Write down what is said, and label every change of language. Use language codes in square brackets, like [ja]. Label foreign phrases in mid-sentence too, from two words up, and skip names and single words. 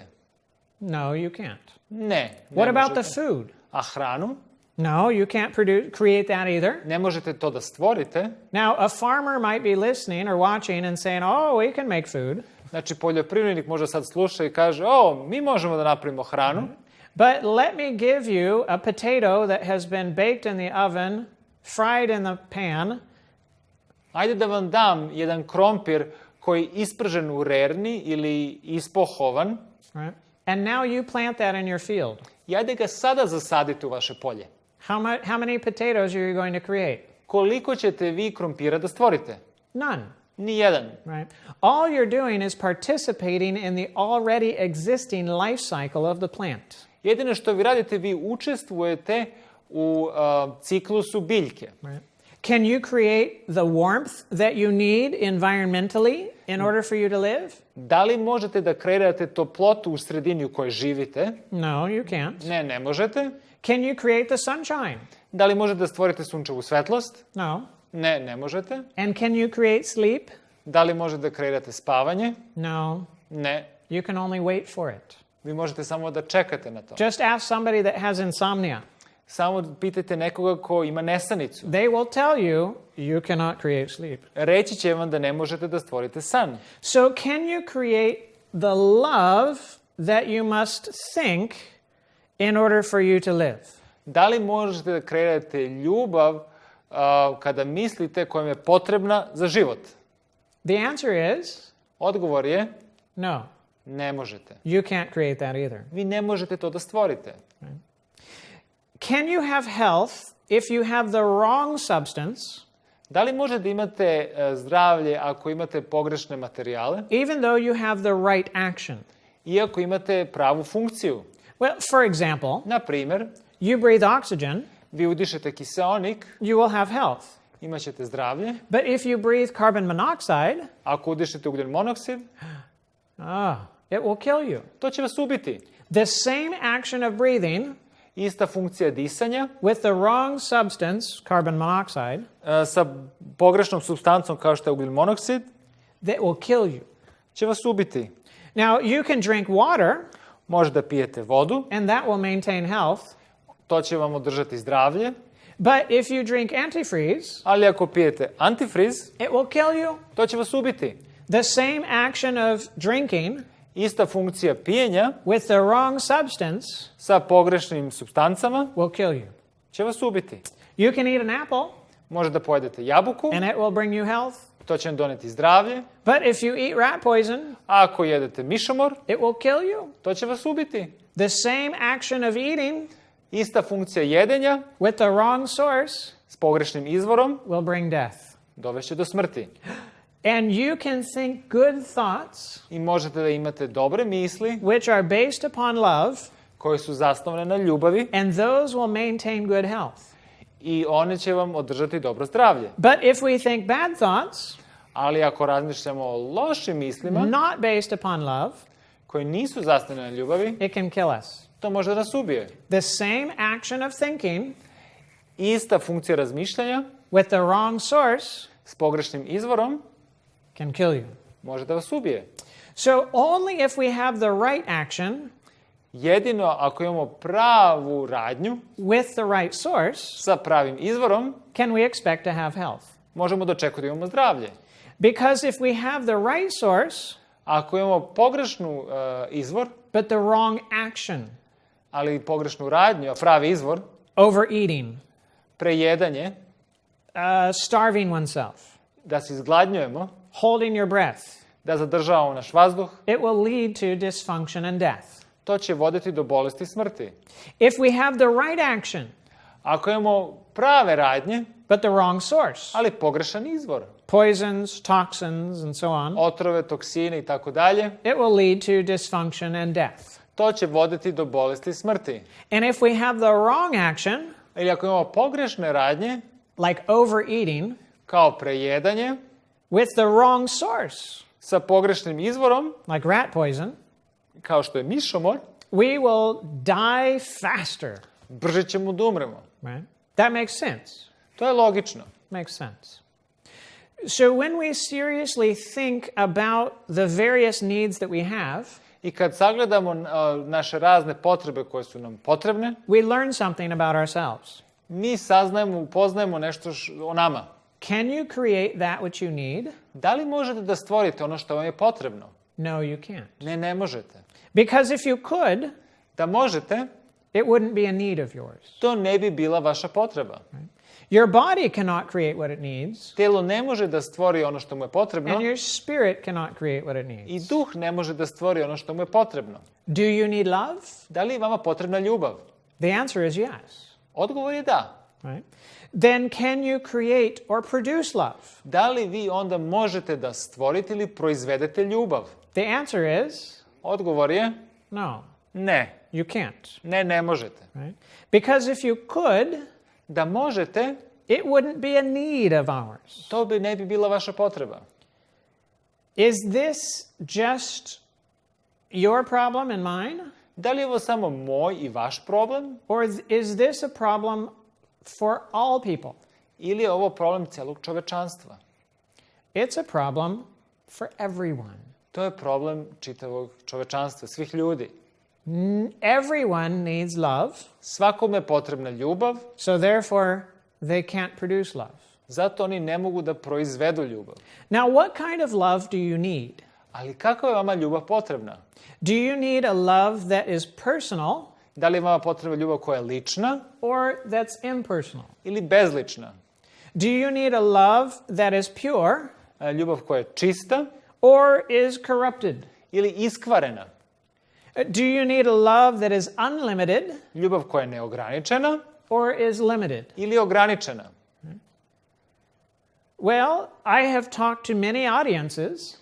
[en] No, you can't. [sr] Ne. [en] What about the food? [sr] A hranu? [en] No, you can't create that either. [sr] Ne možete to da stvorite. [en] Now, a farmer might be listening or watching and saying, oh, we can make food. [sr] Znači, poljoprivrednik možda sad sluša i kaže, mi možemo da napravimo hranu. [en] But let me give you a potato that has been baked in the oven, fried in the pan. [sr] Ajde da vam dam jedan krompir koji je ispržen u rerni ili ispohovan. [en] Right? And now you plant that in your field. [sr] I ajde ga sada zasadite u vaše polje. [en] How many potatoes are you going to create? [sr] Koliko ćete vi krompira da stvorite? [en] None. [sr] Nijedan. [en] Right? All you're doing is participating in the already existing life cycle of the plant. [sr] Jedino što vi radite, vi učestvujete u ciklusu biljke. [en] Right? Can you create the warmth that you need environmentally in order for you to live? [sr] Da li možete da kreirate toplotu u sredini u kojoj živite? [en] No, you can't. [sr] Ne, ne možete. [en] Can you create the sunshine? [sr] Da li možete da stvorite sunčevu svetlost? [en] No. [sr] Ne, ne možete. [en] And can you create sleep? [sr] Da li možete da kreirate spavanje? [en] No. [sr] Ne. [en] You can only wait for it. [sr] Vi možete samo da čekate na to. [en] Just ask somebody that has insomnia. [sr] Samo pitajte nekoga ko ima nesanicu. [en] They will tell you you cannot create sleep. [sr] Reći će vam da ne možete da stvorite san. [en] So can you create the love that you must think in order for you to live? [sr] Da li možete da kreirate ljubav kada mislite koja je potrebna za život? [en] The answer is [sr] Odgovor je [en] no. [sr] ne možete. [en] You can't create that either. [sr] Vi ne možete to da stvorite. [en] Can you have health if you have the wrong substance? [sr] Da li možete da imate zdravlje ako imate pogrešne materijale? [en] Even though you have the right action. [sr] Iako imate pravu funkciju. [en] Well, for example, [sr] Na primer, [en] you breathe oxygen, [sr] vi udišete kiseonik, [en] you will have health. [sr] imaćete zdravlje. [en] But if you breathe carbon monoxide, [sr] Ako udišete ugljen monoksid, [en] it will kill you. [sr] to će vas ubiti. [en] The same action of breathing [sr] Ista funkcija disanja [en] with the wrong substance, carbon monoxide, [sr] sa pogrešnom supstancom kao što je ugljen monoksid, [en] that will kill you. [sr] će vas ubiti. [en] Now, you can drink water, [sr] Možete da pijete vodu, [en] and that will maintain health. [sr] to će vam održati zdravlje, [en] But if you drink antifreeze, [sr] ali ako pijete antifriz, [en] it will kill you. [sr] to će vas ubiti. [en] The same action of drinking [sr] Ista funkcija pijenja [en] with the wrong substance [sr] sa pogrešnim supstancama [en] will kill you. [sr] će vas ubiti. [en] You can eat an apple, [sr] Možete da pojedete jabuku, [en] and it will bring you health. [sr] to će vam doneti zdravlje. [en] But if you eat rat poison, [sr] A ako jedete mišomor, [en] it will kill you. [sr] to će vas ubiti. [en] The same action of eating [sr] Ista funkcija jedenja [en] with the wrong source [sr] s pogrešnim izvorom [en] will bring death. [sr] dovešće do smrti. [en] And you can think good thoughts [sr] I možete da imate dobre misli [en] which are based upon love, [sr] koje su zasnovane na ljubavi [en] and those will maintain good health. [sr] i one će vam održati dobro zdravlje. [en] But if we think bad thoughts, [sr] Ali ako razmišljamo o lošim mislima [en] not based upon love, [sr] koje nisu zasnovane na ljubavi, [en] it can kill us. [sr] to može da nas ubije. [en] The same action of thinking [sr] Ista funkcija razmišljanja [en] with the wrong source [sr] s pogrešnim izvorom [en] can kill you. [sr] može da vas ubije. [en] So only if we have the right action [sr] Jedino ako imamo pravu radnju [en] with the right source [sr] sa pravim izvorom, [en] can we expect to have health. [sr] možemo da očekujemo da imamo zdravlje. [en] Because if we have the right source [sr] Ako imamo pogrešnu izvor, [en] but the wrong action, [sr] ali pogrešnu radnju, a pravi izvor, [en] overeating, [sr] prejedanje, [en] starving oneself, [sr] da se izgladnjujemo, [en] holding your breath, [sr] da zadržavamo naš vazduh, [en] it will lead to dysfunction and death. [sr] to će voditi do bolesti i smrti. [en] If we have the right action [sr] Ako imamo prave radnje, [en] but the wrong source. [sr] ali pogrešan izvor, [en] Poisons, toxins, and so on. [sr] otrove, toksine i tako dalje, [en] It will lead to dysfunction and death. [sr] to će voditi do bolesti i smrti. [en] And if we have the wrong action, [sr] Ili ako imamo pogrešne radnje, [en] like overeating, [sr] kao prejedanje, [en] with the wrong source, [sr] sa pogrešnim izvorom, [en] like rat poison, [sr] kao što je mišomor, [en] we will die faster. [sr] brže ćemo da umremo. [en] Right? That makes sense. [sr] To je logično. [en] Makes sense. So when we seriously think about the various needs that we have, [sr] I kad sagledamo naše razne potrebe koje su nam potrebne, [en] we learn something about ourselves. [sr] mi saznajemo, upoznajemo nešto o nama. [en] Can you create that which you need? [sr] Da li možete da stvorite ono što vam je potrebno? [en] No, you can't. [sr] Ne možete. [en] Because if you could, [sr] Da možete, [en] it wouldn't be a need of yours. [sr] to ne bi bila vaša potreba. [en] Your body cannot create what it needs, [sr] Telo ne može da stvori ono što mu je potrebno [en] and your spirit cannot create what it [sr] i [en] needs. [sr] duh ne može da stvori ono što mu je potrebno. [en] Do you need love? [sr] Da li je vama potrebna ljubav? [en] The answer is yes. [sr] Odgovor je da. [en] Right? Then can you create or produce love? [sr] Da li vi onda možete da stvorite ili proizvedete ljubav? [en] The answer is [sr] Odgovor je [en] no, [sr] ne. [en] you can't. [sr] Ne možete. [en] Right? Because if you could, [sr] Da možete, [en] it wouldn't be a need of ours. [sr] to ne bi bila vaša potreba. [en] Is this just your problem and mine? [sr] Da li je ovo samo moj i vaš problem? [en] Or is this a problem for all people? [sr] Ili je ovo problem celog čovečanstva? [en] It's a problem for everyone. [sr] To je problem čitavog čovečanstva, svih ljudi. [en] Everyone needs love, [sr] Svakome je potrebna ljubav, [en] so therefore they can't produce love. [sr] zato oni ne mogu da proizvedu ljubav. [en] Now, what kind of love do you need? [sr] Ali kakva je vama ljubav potrebna? [en] Do you need a love that is personal [sr] Da li je vama potrebna ljubav koja je lična [en] or that's impersonal? [sr] ili bezlična? [en] Do you need a love that is pure [sr] Ljubav koja je čista [en] or is corrupted? [sr] ili iskvarena? [en] Do you need a love that is unlimited [sr] Ljubav koja je neograničena [en] or is limited? [sr] ili ograničena? [en] Well, I have talked to many audiences,